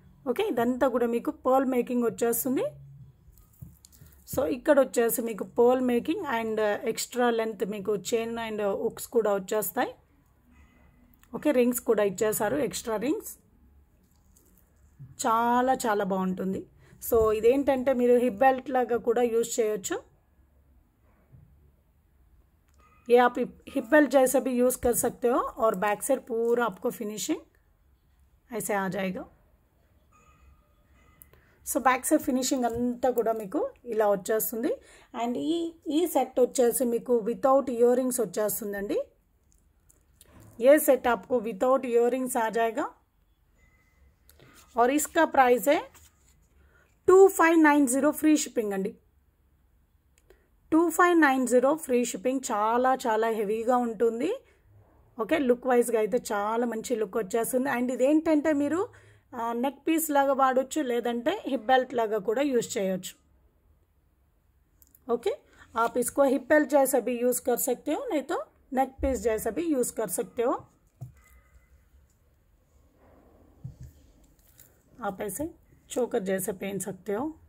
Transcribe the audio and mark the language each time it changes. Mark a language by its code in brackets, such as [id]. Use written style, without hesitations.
[te] Okay, ఇదంతా కూడా మీకు పర్ల్ మేకింగ్ వచ్చేస్తుంది. సో ఇక్కడ వచ్చేసి మీకు pearl making and extra length మీకు చైన్ అండ్ హుక్స్ కూడా వచ్చేస్తాయి. ఓకే, రింగ్స్ కూడా ఇచ్చేసారు, ఎక్స్ట్రా రింగ్స్. చాలా చాలా బాగుంటుంది. సో ఇదేంటంటే మీరు హిప్ బెల్ట్ లాగా కూడా యూజ్ చేయొచ్చు. [hi] ये आप हिप बेल्ट जैसे भी यूज़ कर सकते हो और बैक साइड पूरा आपको फिनिशिंग ऐसे आ जाएगा. [te] సో బ్యాక్ సైడ్ ఫినిషింగ్ అంతా కూడా మీకు ఇలా వచ్చేస్తుంది. అండ్ ఈ సెట్ వచ్చేసి మీకు వితౌట్ ఇయర్ రింగ్స్ వచ్చేస్తుందండి. [hi] ये सेट आपको विदाउट इयरिंग्स आ जाएगा. और इसका प्राइस है 2590 ఫ్రీ షిప్పింగ్ అండి. [te] 2590 ఫ్రీ షిప్పింగ్. చాలా చాలా హెవీగా ఉంటుంది. ఓకే, లుక్ వైజ్గా అయితే చాలా మంచి లుక్ వచ్చేస్తుంది. అండ్ ఇదేంటంటే మీరు నెక్ పీస్ లాగా వాడచ్చు, లేదంటే హిప్ బెల్ట్ లాగా కూడా యూజ్ చేయొచ్చు. [hi] ओके, आप इसको हिप बेल्ट जैसा भी यूज़ कर सकते हो, नहीं तो नेक पीस जैसा भी यूज़ कर सकते हो. आप ऐसे चोकर जैसे पहन सकते हो.